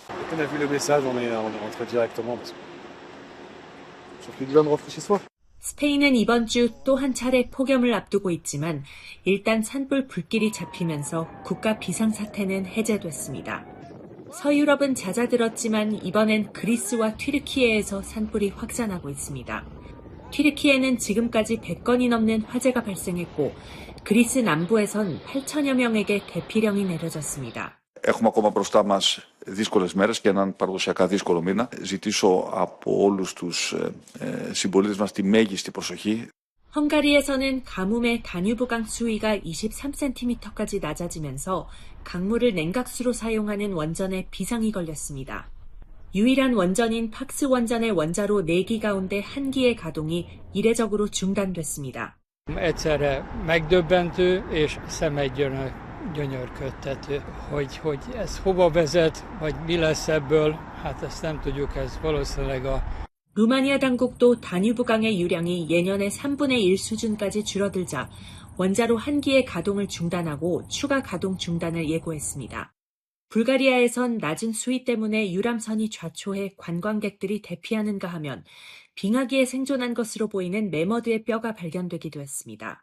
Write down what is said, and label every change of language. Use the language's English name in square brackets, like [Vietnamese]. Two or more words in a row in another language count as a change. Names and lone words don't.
[Korean] 스페인은 이번 주 또 한 차례 폭염을 앞두고 있지만 일단 산불 불길이 잡히면서 국가 비상사태는 해제됐습니다. 서유럽은 잦아들었지만 이번엔 그리스와 튀르키예에서 산불이 확산하고 있습니다. 튀르키예는 지금까지 100건이 넘는 화재가 발생했고 그리스 남부에선 8천여 명에게 대피령이 내려졌습니다. [Greek] Έχουμε ακόμα μπροστά μας δύσκολες μέρες και έναν παραδοσιακά δύσκολο μήνα. Ζητήσω από όλους τους συμπολίτες μας τη μέγιστη προσοχή. [Korean] 헝가리에서는 가뭄에 다뉴브강 수위가 23cm까지 낮아지면서 강물을 냉각수로 사용하는 원전에 비상이 걸렸습니다. 유일한 원전인 팍스 원전의 원자로 4기 가운데 1기의 가동이 이례적으로 중단됐습니다. [Hungarian] Egyszerre megdöbbentő és szemeggyönyörködtető, hogy ez hova vezet, vagy mi lesz ebből, hát ezt nem tudjuk, ez valószínűleg [Korean] 루마니아 당국도 다뉴브강의 유량이 예년의 3분의 1 수준까지 줄어들자 원자로 1기의 가동을 중단하고 추가 가동 중단을 예고했습니다. 불가리아에선 낮은 수위 때문에 유람선이 좌초해 관광객들이 대피하는가 하면 빙하기에 생존한 것으로 보이는 매머드의 뼈가 발견되기도 했습니다.